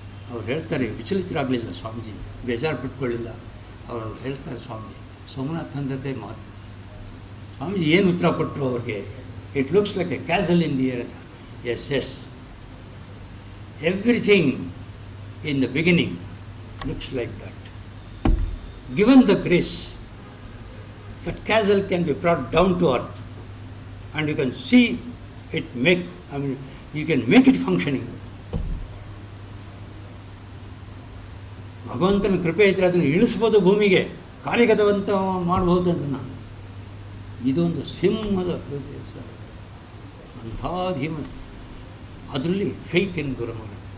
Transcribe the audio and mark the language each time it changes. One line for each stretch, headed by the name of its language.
Kannada: ಅವ್ರು ಹೇಳ್ತಾರೆ, ವಿಚಲಿತರಾಗಲಿಲ್ಲ ಸ್ವಾಮೀಜಿ, ಬೇಜಾರು ಬಿಟ್ಕೊಳ್ಳಿಲ್ಲ. ಅವರು ಹೇಳ್ತಾರೆ, ಸ್ವಾಮೀಜಿ ಸೋಮನಾಥ್ ಅಂದದ್ದೇ ಮಾತು. ಸ್ವಾಮೀಜಿ ಏನು ಉತ್ತರ ಕೊಟ್ಟರು ಅವ್ರಿಗೆ?
English: it looks like a castle in the air
Kannada: ಅಂತ.
English: Yes, everything in the beginning looks like that. Given the grace, that castle can be brought down to earth, and you can see it you can make it functioning.
Kannada: ಭಗವಂತನ ಕೃಪೆ ಇದ್ದರೆ ಅದನ್ನು ಇಳಿಸ್ಬೋದು, ಭೂಮಿಗೆ ಕಾರ್ಯಗತವಂತ ಮಾಡ್ಬೋದು ಅದನ್ನು. ಇದೊಂದು ಸಿಂಹದ ಅಂಥ ಧೀಮ. ಅದರಲ್ಲಿ
English: faith in
Kannada: ಗುರುಮರ.